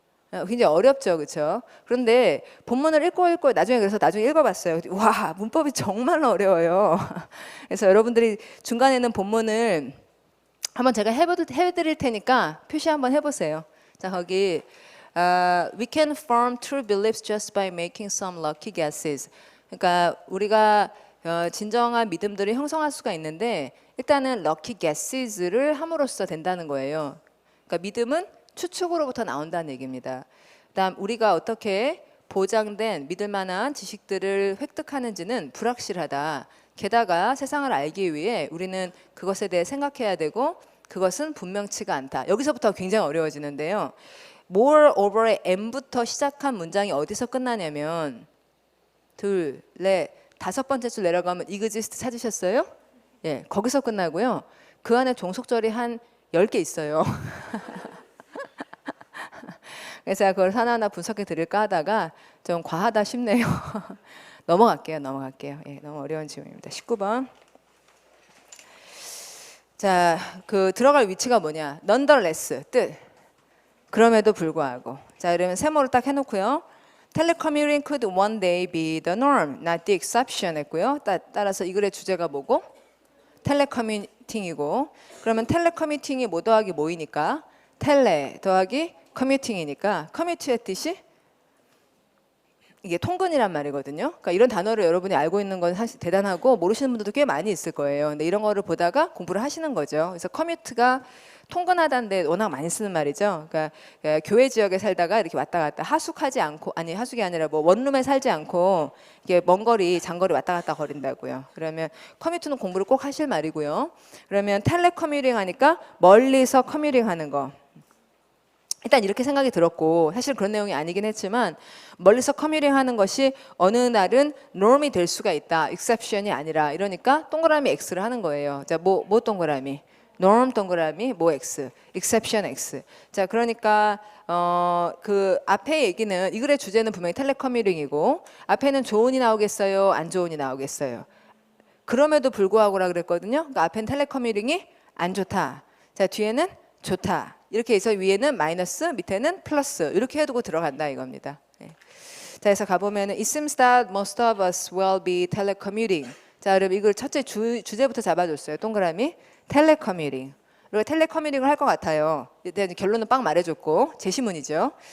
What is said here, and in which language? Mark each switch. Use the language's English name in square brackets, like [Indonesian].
[Korean] 굉장히 어렵죠, 그렇죠? 그런데 본문을 읽고 나중에 읽어봤어요. 와, 문법이 정말 어려워요. 그래서 여러분들이 중간에는 본문을 한번 제가 해드릴 테니까 표시 한번 해보세요. 자, 거기 [English] We can form true beliefs just by making some lucky guesses. [Korean] 그러니까 우리가 진정한 믿음들을 형성할 수가 있는데 일단은 [English] lucky guesses [Korean] 를 함으로써 된다는 거예요. 그러니까 믿음은 추측으로부터 나온다는 얘기입니다. 그다음 우리가 어떻게 보장된 믿을 만한 지식들을 획득하는지는 불확실하다. 게다가 세상을 알기 위해 우리는 그것에 대해 생각해야 되고 그것은 분명치가 않다. 여기서부터 굉장히 어려워지는데요. moreover의 M부터 시작한 문장이 어디서 끝나냐면 둘, 넷, 다섯 번째 줄 내려가면 exist 찾으셨어요? 예, 거기서 끝나고요. 그 안에 종속절이 한 10개 있어요. 그래서 그걸 하나하나 분석해 드릴까 하다가 좀 과하다 싶네요. 넘어갈게요. 예, 너무 어려운 질문입니다. 19번. 자, 그 들어갈 위치가 뭐냐? nonetheless, 뜻. 그럼에도 불구하고. 자, 이러면 세모를 딱 해놓고요. [English] telecommuting could one day be the norm, not the exception [Korean] 했고요. 따라서 이 글의 주제가 뭐고? 텔레커뮤팅이고, 그러면 텔레커뮤팅이 뭐 더하기 뭐이니까? 텔레 더하기 커뮤팅이니까 커뮤트의 뜻이 이게 통근이란 말이거든요. 그러니까 이런 단어를 여러분이 알고 있는 건 사실 대단하고 모르시는 분들도 꽤 많이 있을 거예요. 근데 이런 거를 보다가 공부를 하시는 거죠. 그래서 커뮤트가 통근하다는데 워낙 많이 쓰는 말이죠. 그러니까 교외 지역에 살다가 이렇게 왔다 갔다 하숙하지 않고, 아니 하숙이 아니라 뭐 원룸에 살지 않고 이게 먼 거리, 장거리 왔다 갔다 거린다고요. 그러면 커뮤트는 공부를 꼭 하실 말이고요. 그러면 텔레커뮤팅 하니까 멀리서 커뮤팅 하는 거. 일단 이렇게 생각이 들었고, 사실 그런 내용이 아니긴 했지만 멀리서 커뮤팅 하는 것이 어느 날은 norm이 될 수가 있다. exception이 아니라. 이러니까 동그라미 X를 하는 거예요. 자, 뭐 동그라미? norm 동그라미 뭐 X, exception X. 자, 그러니까 그 앞에 얘기는, 이 글의 주제는 분명히 텔레커뮤팅이고 앞에는 좋은이 나오겠어요? 안 좋은이 나오겠어요? 그럼에도 불구하고라 그랬거든요. 그러니까 앞에는 텔레커뮤팅이 안 좋다. 자, 뒤에는 좋다. 이렇게 해서 위에는 마이너스, 밑에는 플러스 이렇게 해두고 들어간다 이겁니다. 네. 자, 그래서 가보면은 [English] It seems that most of us will be telecommuting. [Korean] 자, 그럼 이걸 첫째 주제부터 잡아줬어요. 동그라미 텔레커뮤팅. 그리고 텔레커뮤팅을 할 것 같아요. 일단 결론은 빡 말해줬고 제시문이죠.